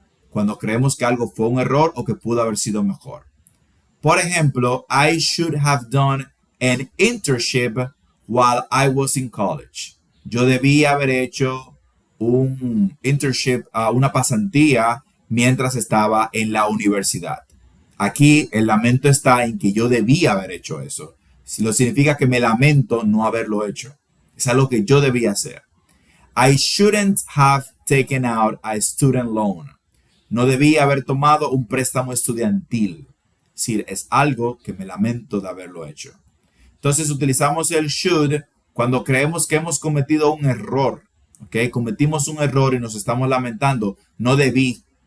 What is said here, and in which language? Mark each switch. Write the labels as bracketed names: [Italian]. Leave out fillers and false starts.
[Spanish] Cuando creemos que algo fue un error o que pudo haber sido mejor. Por ejemplo, [English] I should have done an internship while I was in college. [Spanish] Yo debía haber hecho un internship, una pasantía mientras estaba en la universidad. Aquí el lamento está en que yo debía haber hecho eso. Si lo significa que me lamento no haberlo hecho. Es algo que yo debía hacer. [English] I shouldn't have taken out a student loan. [Spanish] No debía haber tomado un préstamo estudiantil. Es decir, es algo que me lamento de haberlo hecho. Entonces utilizamos el should cuando creemos que hemos cometido un error. ¿Okay? Cometimos un error y nos estamos lamentando. No debí.